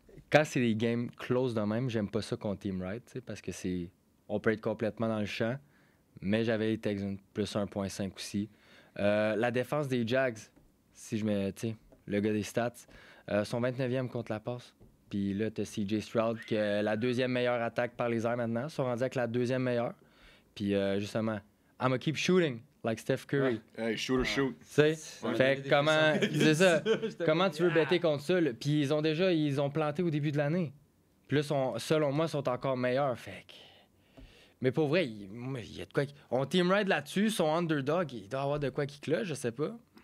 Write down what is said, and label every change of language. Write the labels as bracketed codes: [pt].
[fr] Quand c'est des games close de même, j'aime pas ça contre Team Right, parce que on peut être complètement dans le champ. mais j'avais les Texans, plus 1.5 aussi. La défense des Jags, si je mets, tu sais, le gars des stats, sont 29e contre la passe. Puis là, tu as CJ Stroud, qui est la deuxième meilleure attaque par les airs maintenant. Ils sont rendus avec la deuxième meilleure. Puis justement, [en] I'm gonna keep shooting, like Steph Curry. Hey, shoot or shoot. [fr] Tu sais, fait comment, c'est ça. Comment tu veux bêter contre ça? Là? Puis ils ont planté au début de l'année. Puis là, selon moi, ils sont encore meilleurs. Fait que... Mais pour vrai, il y a de quoi. On team ride là-dessus, ils sont underdog. Il doit y avoir de quoi qui cloche, je sais pas.